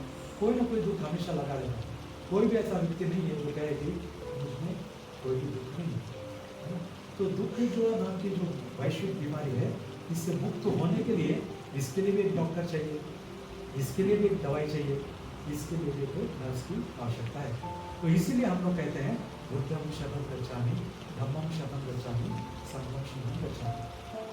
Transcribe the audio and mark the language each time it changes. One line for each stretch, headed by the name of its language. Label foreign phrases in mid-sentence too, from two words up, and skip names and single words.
Hindi: कोई ना कोई दुख हमेशा लगा रहता है। कोई भी ऐसा व्यक्ति नहीं है जो कहे कि मुझमें कोई भी दुख नहीं है। तो दुख जो नाम की जो वैश्विक बीमारी है, इससे मुक्त होने के लिए इसके लिए भी एक डॉक्टर चाहिए, इसके लिए भी एक दवाई चाहिए, इसके लिए भी कोई नर्स की आवश्यकता है। तो इसीलिए हम लोग कहते हैं
Pali: बुद्धम शरणं गच्छामि, धम्मम शरणं गच्छामि, संघम शरणं गच्छामि।